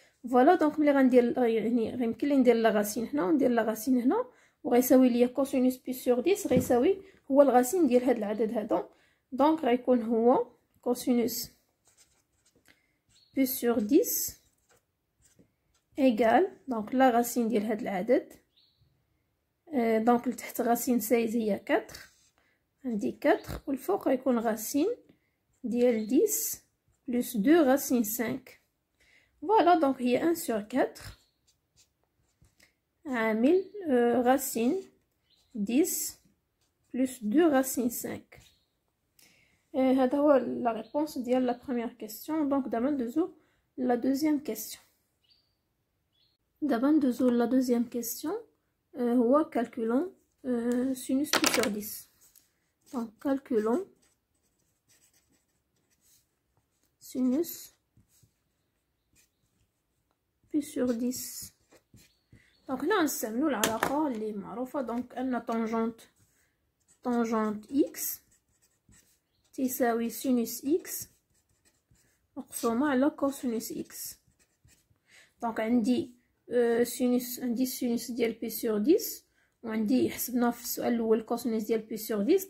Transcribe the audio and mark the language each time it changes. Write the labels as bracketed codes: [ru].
[ar] فوالا، دونك ملي غندير يعني غيمكن لي ندير لا راسين هنا وندير لا راسين هنا، وغيساوي ليا كوسينوس بي sur 10 غيساوي هو الغاسين ديال هاد العدد هذا، دونك غيكون هو كوسينوس بي sur 10 ايغال دونك لا راسين ديال هاد العدد، دونك لتحت راسين 16 هي 4، عندي 4 والفوق غيكون راسين ديال [fr] 10 plus 2 racine 5. Voilà, donc il y a 1 sur 4 [ar] عامل [fr] racine 10 plus 2 racine 5. [ar] هذا هو [fr] la réponse [ar] ديال [fr] la première question. Donc [ar] دابا ندوزو [fr] la deuxième question. دابا ندوزو la deuxième question. [ar] هو [fr] calculons sinus pi sur 10. Donc calculons sinus pi sur 10. Donc [ar] هنا نستعملو العلاقة اللي معروفة. دونك أن طونجونت x تساوي سينوس x مقسومة على كوسينوس x. دونك عندي السينوس ديال بي سور 10 وعندي حسبنا في السؤال الاول كوسينوس ديال بي سور 10.